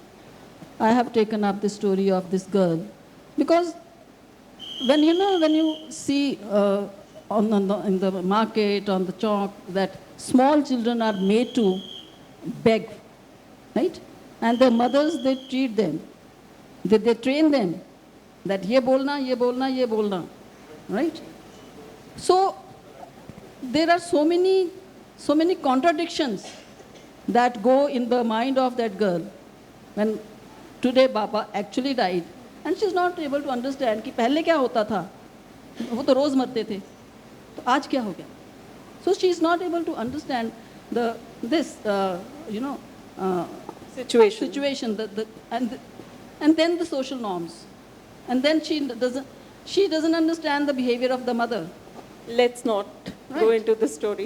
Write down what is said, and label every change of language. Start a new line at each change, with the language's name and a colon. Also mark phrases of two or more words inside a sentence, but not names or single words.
English: I have taken up the story of this girl because when you see in the market, on the chalk, that small children are made to beg, right? And their mothers, they treat them. They train them that
Hindi: ये बोलना, ये बोलना, ये बोलना,
English: right? So there are so many contradictions that go in the mind of that girl when today Baba actually died, and she's not able to understand
Hindi: कि पहले क्या होता था, वो तो रोज मरते थे, तो आज क्या हो गया?
English: So she is not able to understand this situation, and then the social norms, and then she doesn't understand the behavior of the mother. Let's not go into the story.